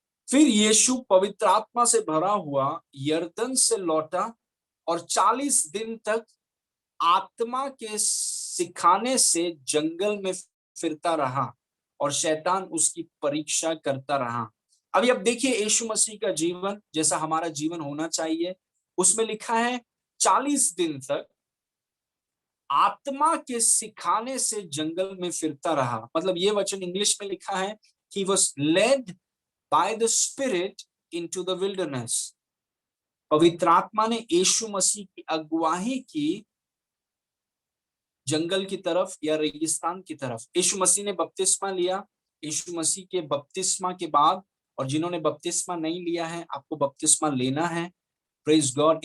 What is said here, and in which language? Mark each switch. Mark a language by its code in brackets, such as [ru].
[hi] फिर यीशु पवित्र आत्मा से भरा हुआ यरदन से लौटा और 40 दिन तक आत्मा के सिखाने से जंगल में फिरता रहा और शैतान उसकी परीक्षा करता रहा। अभी अब देखिए यीशु मसीह का जीवन जैसा हमारा जीवन होना चाहिए, उसमें लिखा है 40 दिन तक आत्मा के सिखाने से जंगल में फिरता रहा। मतलब ये वचन इंग्लिश में लिखा है, [en] he was led by the spirit into the wilderness। [hi] पवित्र आत्मा ने यीशु मसीह की अगुवाई की जंगल की तरफ या रेगिस्तान की तरफ। यीशु मसीह ने बपतिस्मा लिया, यीशु मसीह के बपतिस्मा के बाद, और जिन्होंने बपतिस्मा नहीं लिया है आपको बपतिस्मा लेना है। [en] Praise God.